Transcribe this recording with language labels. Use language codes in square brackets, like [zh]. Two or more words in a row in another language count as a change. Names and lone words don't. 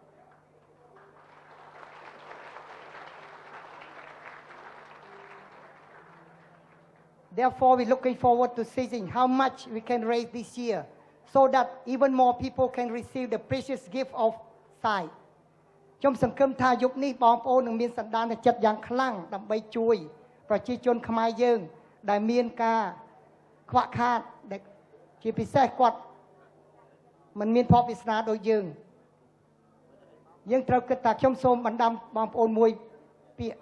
[en] Therefore, we're looking forward to seeing how much we can raise this year so that even more people can receive the precious gift of sight. [km] ខ្ញុំសង្ឃឹមថាយុគនេះបងប្អូននឹងមានសន្តានចិត្តយ៉ាងខ្លាំងដើម្បីជួយប្រជាជនខ្មែរយើងដែលមានការខ្វះខាតដែលជាពិសេសគាត់មិនមានភ័ព្វវាសនាដូចយើងត្រូវគិតថាខ្ញុំសូមបណ្ដាំបងប្អូនមួយពាក្យ